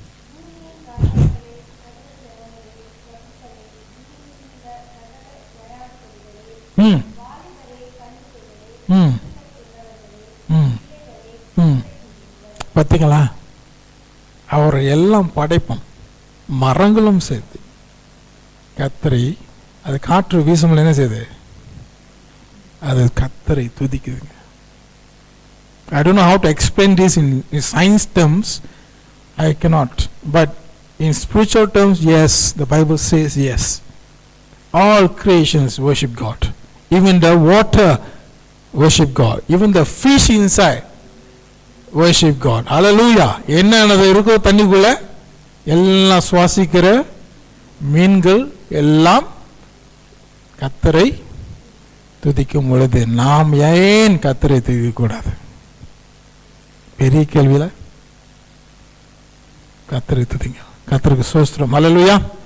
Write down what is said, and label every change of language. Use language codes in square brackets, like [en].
[ta] பூமியின் கால்நடைகளே, சகல ஜனங்களே, பசுக்களே, பூமியில் உள்ள சகல விளையாட்டுகளே, வாலிபரே, கன்னிகைகளே, பார்த்தீங்களா? அவர் எல்லாம் படைப்போம், மரங்களும் சேர்த்து. கத்தரை அது காற்று வீசும்போது என்ன செய்யுது? அது கத்தரை துதிக்குதுங்க. [en] I don't know how to explain this in science terms. I cannot. But in spiritual terms, yes, the Bible says yes. All creations worship God. Even the water worship God. Even the fish inside worship God. Hallelujah. [ta] என்னது இருக்கோ தண்ணிக்குள்ள எல்லாம் சுவாசிக்கிற மீன்கள் எல்லாம் கத்தரை துதிக்கும் பொழுது நாம் ஏன் கத்தரை துதிக்க கூடாது? பெரிய கேள்வியில கத்தரை துதிங்க. கத்தருக்கு ஸ்தோத்திரம். ஹல்லேலூயா.